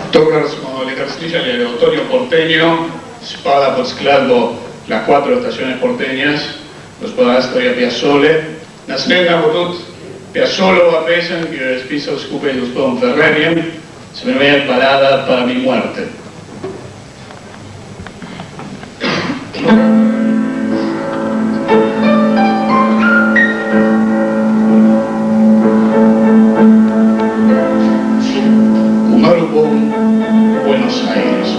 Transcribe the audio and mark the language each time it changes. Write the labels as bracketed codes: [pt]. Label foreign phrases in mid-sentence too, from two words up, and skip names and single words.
[sl] Upravo smo ljetos slišali od Antonio Porteño, spada pod skladbo Las cuatro estaciones porteñas, gospoda Astor Piazzole. Naslednja bo tudi Piazzolova pesem, ki jo je spisal skupaj z gospodom Ferrerjem, se imenuje Balada para mi muerte. Umrl bom v Buenos Airesu.